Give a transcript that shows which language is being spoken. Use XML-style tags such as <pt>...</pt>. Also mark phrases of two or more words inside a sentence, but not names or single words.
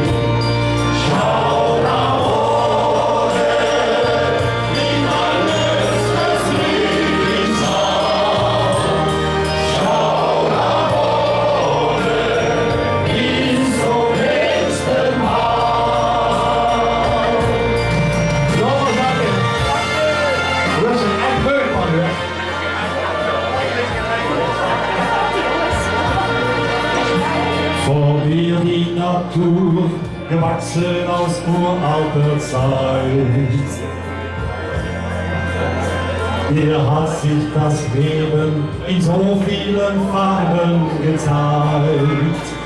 <de>Schau nach oben, wie man das Lied sagt. Schau nach oben, wie so nächste Mal.</de> <nl>Jongens, dank je. Dat is een echt leuk, man, hè.</nl> <de>Vor mir die Natur, gewachsen aus uralter Zeit. Hier hat sich das Leben in so vielen Farben gezeigt.</de>